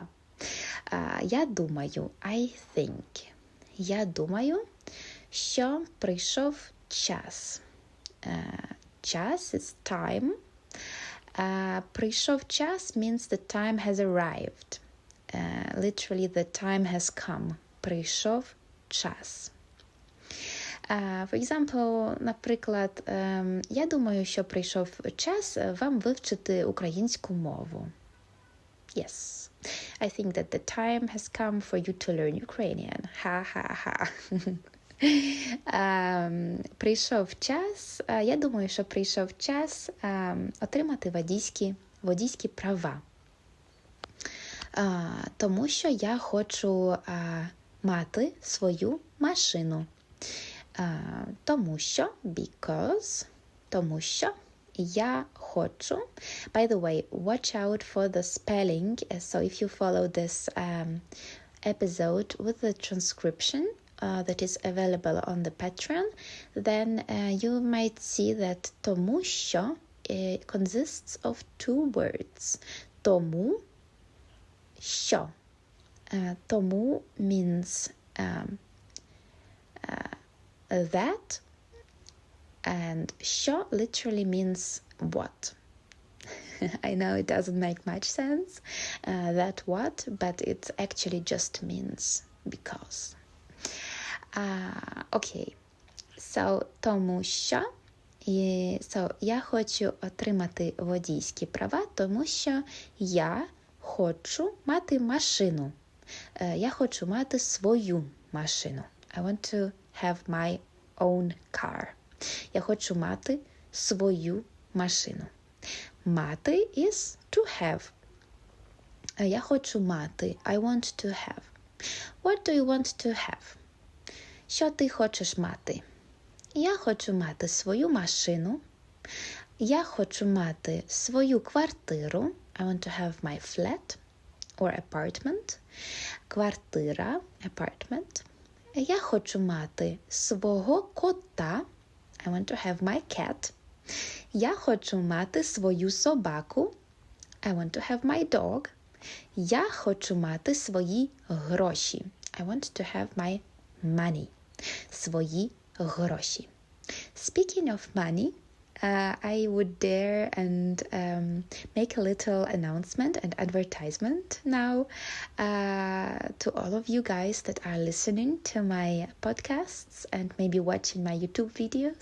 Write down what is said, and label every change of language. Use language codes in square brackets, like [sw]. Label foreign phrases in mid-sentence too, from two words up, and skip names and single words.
[uk] Я думаю, я думаю, що прийшов час. [en] Час is time. [uk] Прийшов час [en] means the time has arrived. Literally the time has come. [uk] Прийшов час. [en] For example, [uk] наприклад, я думаю, що прийшов час вам вивчити українську мову. [en] Yes. I think that the time has come for you to learn Ukrainian. Ха-ха-ха. [uk] Прийшов час, я думаю, що прийшов час отримати водійські права. Тому що я хочу мати свою машину. Тому що, тому що я хочу. [en] By the way, watch out for the spelling. So if you follow this episode with the transcription that is available on the Patreon, then you might see that [uk] тому що [en] consists of two words. [uk] Тому що. [en] Тому means that, and що literally means what. I know it doesn't make much sense, that what, but it actually just means because. Okay, so [uk] тому що, so я хочу отримати водійські права, тому що я хочу мати машину. Я хочу мати свою машину. [en] I want to have my own car. [uk] Я хочу мати свою машину. [en] Мати is to have. [uk] Я хочу мати. [en] I want to have. What do you want to have? [uk] Що ти хочеш мати? Я хочу мати свою машину. Я хочу мати свою квартиру. [en] I want to have my flat or apartment. [uk] Квартира, apartment. Я хочу мати свого кота. [en] I want to have my cat. [uk] Я хочу мати свою собаку. [en] I want to have my dog. [uk] Я хочу мати свої гроші. [en] I want to have my money. [uk] Свої гроші. [en] Speaking of money, I would dare and make a little announcement and advertisement now to all of you guys that are listening to my podcasts and maybe watching my YouTube videos.